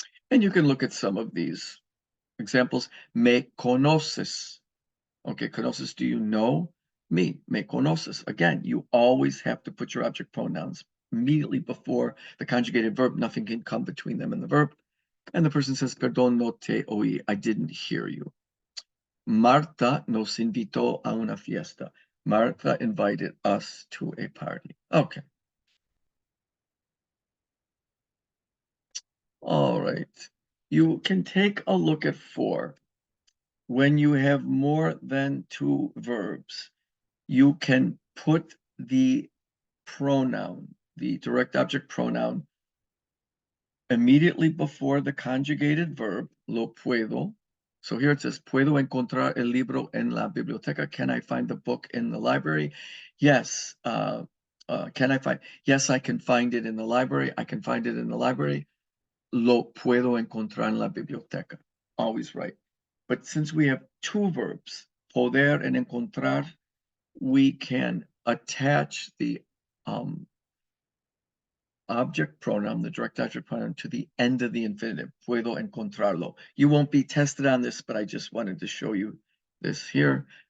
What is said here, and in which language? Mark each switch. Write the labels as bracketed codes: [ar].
[en] And you can look at some of these examples. [es] Me conoces. [en] Okay, conoces, do you know me? [es] Me conoces. [en] Again, you always have to put your object pronouns immediately before the conjugated verb. Nothing can come between them and the verb. And the person says, [es] perdón, no te oí. [en] I didn't hear you. [es] Marta nos invitó a una fiesta. [en] Martha invited us to a party. Okay. All right. You can take a look at 4. When you have more than 2 verbs, you can put the pronoun, the direct object pronoun, immediately before the conjugated verb, [es] lo puedo. [en] So here it says, [es] puedo encontrar el libro en la biblioteca. [en] Can I find the book in the library? Yes. Can I find? Yes, I can find it in the library. I can find it in the library. [es] Lo puedo encontrar en la biblioteca. [en] Always right. But since we have 2 verbs, poder and encontrar, we can attach the object pronoun, the direct object pronoun, to the end of the infinitive. [es] Puedo encontrarlo. [en] You won't be tested on this, but I just wanted to show you this here.